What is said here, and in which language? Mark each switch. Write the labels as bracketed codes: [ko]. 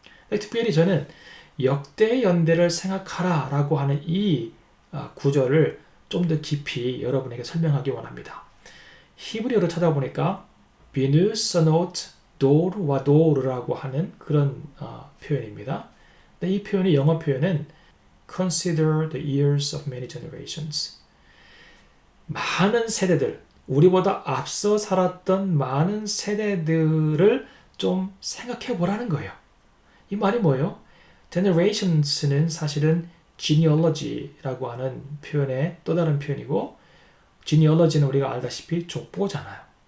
[ko] 특별히 저는 역대 연대를 생각하라 라고 하는 이 구절을 좀 더 깊이 여러분에게 설명하기 원합니다. 히브리어로 찾아보니까 비누서노트 도르와도르라고 하는 그런 표현입니다. 근데 이 표현이 영어 표현은 [en] Consider the years of many generations. [ko] 많은 세대들, 우리보다 앞서 살았던 많은 세대들을 좀 생각해 보라는 거예요. 이 말이 뭐예요? generations는 사실은 genealogy라고 하는 표현의 또 다른 표현이고, genealogy는 우리가 알다시피 족보잖아요.